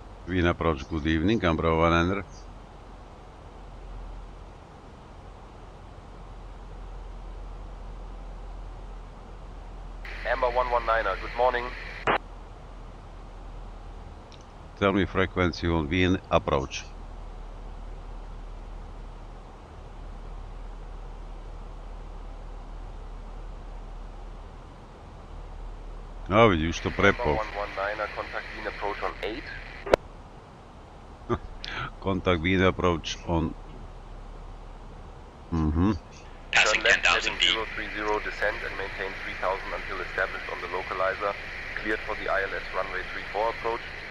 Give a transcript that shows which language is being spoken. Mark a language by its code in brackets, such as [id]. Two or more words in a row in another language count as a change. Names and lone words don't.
[en] Wind approach, good evening, Amber 100. Amber 119er, good morning. Tell me frequency on wind approach. [sk] A vidíš to prepol. [en] Amber 119er, contact wind approach on 8. Contact wind approach on... Passing 10,000 feet. 030, descend and maintain 3000 until established on the localizer. Cleared for the ILS runway 34 approach.